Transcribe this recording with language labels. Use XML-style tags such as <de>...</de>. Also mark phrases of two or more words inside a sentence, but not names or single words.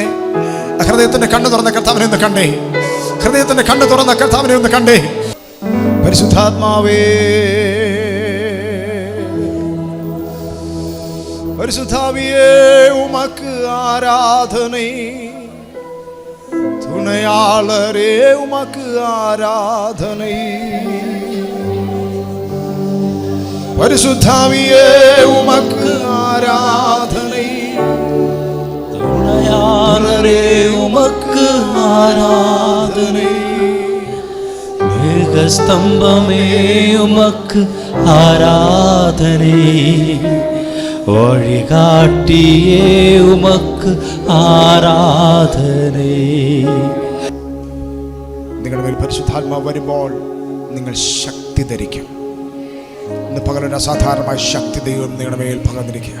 <ml>ഹൃദയത്തിന്റെ കണ്ണ് തുറന്ന കർത്താവിനെ ഒന്ന് കണ്ടേ, ഹൃദയത്തിന്റെ കണ്ണ് തുറന്ന കർത്താവിനെ ഒന്ന് കണ്ടേ.</ml> <ta>പരിശുദ്ധാത്മാവേ, பரிசுத்தாவியே, உமக்கு ஆராதனை. துணையாளரே, உமக்கு ஆராதனை. பரிசுத்தாவியே, உமக்கு ஆராதனை. துணையாளரே, உமக்கு ஆராதனை. மேகஸ்தம்பமே, உமக்கு ஆராதனை. வழிகாட்டியே உமக்கு ஆராதனை.</ta> <ml>നിങ്ങളുടെ മേൽ പരിശുദ്ധാത്മാവ് വരുമ്പോൾ നിങ്ങൾ ശക്തി ധരിക്കും. ഇന്ന് പകലൊരു അസാധാരണമായ ശക്തി ദൈവം നിങ്ങളുടെ മേൽ പകർന്നിരിക്കുക.</ml>